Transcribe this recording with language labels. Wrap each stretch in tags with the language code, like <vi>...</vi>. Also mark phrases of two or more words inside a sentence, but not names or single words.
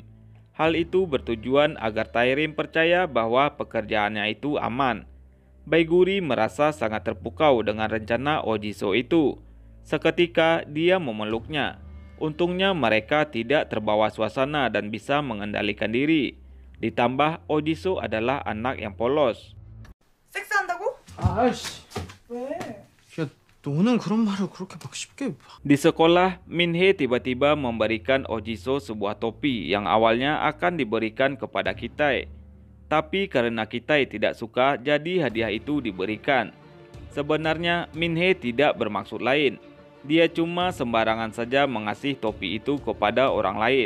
<id>Hal itu bertujuan agar Taerim percaya bahwa pekerjaannya itu aman. Baiguri merasa sangat terpukau dengan rencana Odiso itu. Seketika dia memeluknya. Untungnya mereka tidak terbawa suasana dan bisa mengendalikan diri. Ditambah Odiso adalah anak yang polos.</id> <ko>섹스한다고? 아이씨, 왜? 야, 너는 그런 말을 그렇게 막 쉽게.</ko> <id>Di sekolah, Minhee tiba-tiba memberikan Odiso sebuah topi yang awalnya akan diberikan kepada Kitai. Tapi karena Kitai tidak suka, jadi hadiah itu diberikan. Sebenarnya Minhee tidak bermaksud lain. Dia cuma sembarangan saja mengasih topi itu kepada orang lain.</id>